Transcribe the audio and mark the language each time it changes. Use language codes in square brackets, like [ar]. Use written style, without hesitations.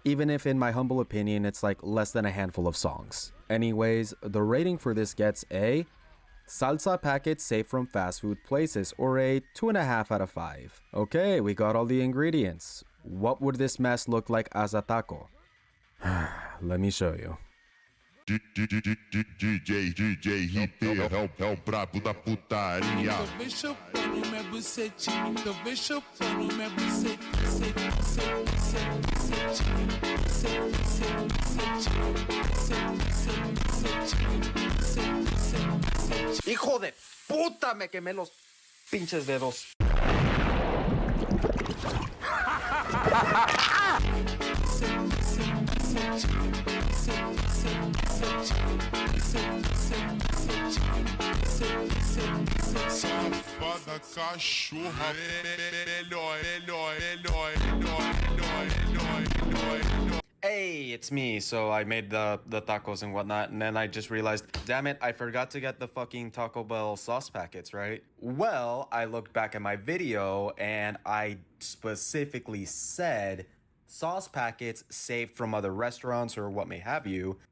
[en] Even if in my humble opinion, it's like less than a handful of songs. Anyways, the rating for this gets a salsa packet safe from fast food places, or a 2.5 out of 5. Okay, we got all the ingredients. What would this mess look like as a taco? Let me show you. [pt] DJ, hipeiro, é o brabo da putaria. [es] Hijo de puta, me quemé los pinches dedos. [pt] Safada cachorra, melhor. [en] Hey, it's me. So I made the tacos and whatnot, and then I just realized, damn it, I forgot to get the fucking Taco Bell sauce packets, right? Well, I looked back at my video, and I specifically said sauce packets saved from other restaurants or what may have you.